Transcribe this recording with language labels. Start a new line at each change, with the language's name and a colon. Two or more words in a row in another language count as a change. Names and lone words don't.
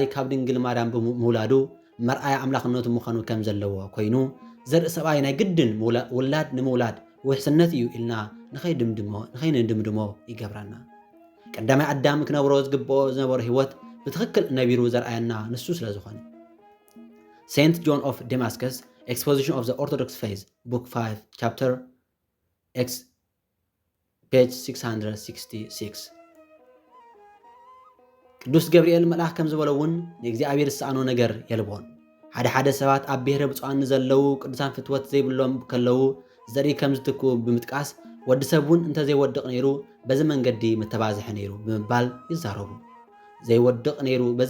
Tigrinya: ካብ ድንግል ማርያም ብምውላዱ መርኣያ ኣምላኽነቱ ምዃኑ ከም ዘለዎ ኮይኑ ዘርኢ ሰብኣይ ናይ ግድን ውላድ ንምውላድ ውሕስነት እዩ ኢልና ንኸይንድምድሞ ይገብረና። ቀዳማይ ኣዳም ክነብሮ ዝግብኦ ዝነበሮ ህይወት ብትክክል ነቢሩ ዘርኣየና ንሱ ስለ ዝኾነ Saint John of Damascus, Exposition of the Orthodox Faith, Book 5, Chapter X, page 666. ቅዱስ ገብርኤል መልአክ ከም ዝበሎ እውን ንእግዚአብሔር ዝሰኣኖ ነገር የልቦን ሓደ ሰባት ኣብ ብሔረ ብፁዓን ዘለው ቅዱሳን ፍትወት ዘይብሎም ከለው ዘርኢ ከም ዝትክኡ ብምጥቃስ ወዲ ሰብ እውን እንተዘይወድቕ ነይሩ በዚ መንገዲ ምተባዝሐ ነይሩ ብምባል ይዛረቡ ዘይወድቕ ነይሩ በዚ